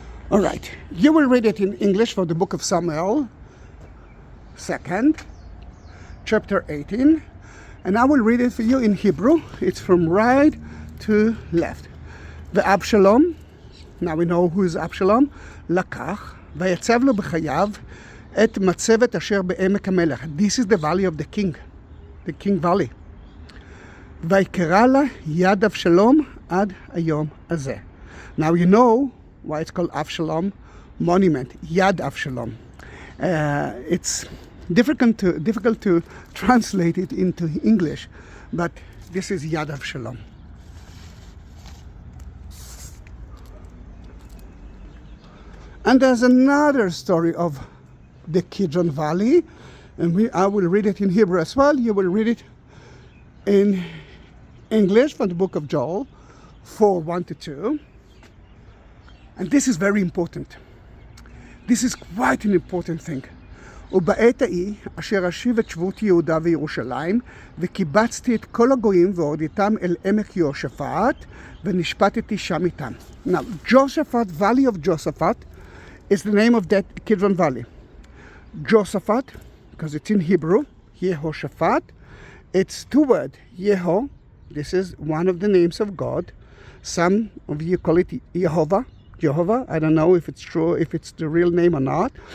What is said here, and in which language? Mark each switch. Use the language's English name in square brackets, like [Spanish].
[English] All right, you will read it in English from the book of Samuel, 2nd, chapter 18, and I will read it for you in Hebrew. It's from right to left. [Hebrew] ואבשלום, [English] now we know who is Absalom, [Hebrew] לקח, ויצב לו בחייו את מצבת אשר בעמק המלך. [English] This is the valley of the king valley. [Hebrew] ויקרא לה יד אבשלום עד היום הזה. [English] Now you know why it's called Avshalom Monument, Yad Avshalom. It's difficult to translate it into English, but this is Yad Avshalom. And there's another story of the Kidron Valley, and I will read it in Hebrew as well. You will read it in English from the book of Joel 4:1-2. And this is very important. This is quite an important thing. [Hebrew] ובעת ההיא אשר אשיב את שבות יהודה וירושלים וקיבצתי את כל הגויים והורדתם אל עמק יהושפט ונשפטתי שם איתם. [English] Now, Josaphat, Valley of Josaphat, is the name of that Kidron Valley. Josaphat, because it's in Hebrew, Yehoshaphat. It's two words, Yeho. This is one of the names of God. Some of you call it Jehovah. I don't know if it's true, if it's the real name or not.